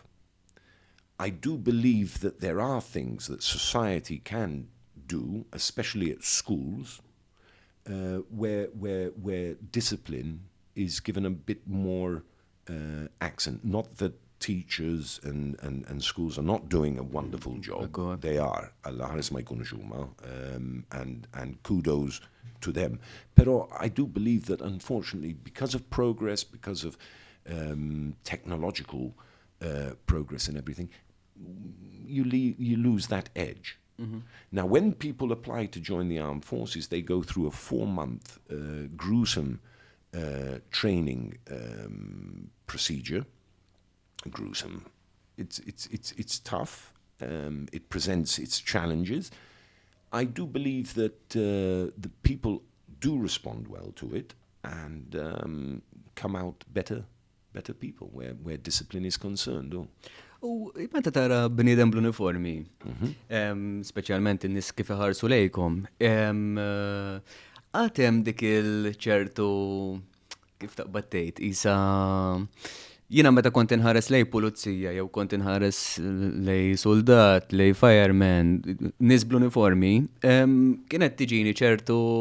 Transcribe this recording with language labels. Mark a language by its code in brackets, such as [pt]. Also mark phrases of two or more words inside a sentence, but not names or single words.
[en] I do believe that there are things that society can do, especially at schools, where discipline is given a bit more accent. Not that teachers and schools are not doing a wonderful job. They are. [mt] Allah ħares ma jkunux huma, [en] and kudos to them. Pero I do believe that unfortunately, because of progress, because of technological progress and everything, you lose that edge. Mm-hmm. Now, when people apply to join the armed forces, they go through a 4-month gruesome training procedure. Gruesome. It's tough. It presents its challenges. I do believe that the people do respond well to it and come out better people where discipline is concerned. [mt] U meta tara bniedem bl-uniformi, speċjalment in-nies kif iħarsu lejkom, għatem dik il-ċertu kif taqbad tgħid isa jiena meta kont inħares lej pulizija jew kont inħares lej soldat, lej fireman, nies bl-uniformi, kienet tiġini ċertu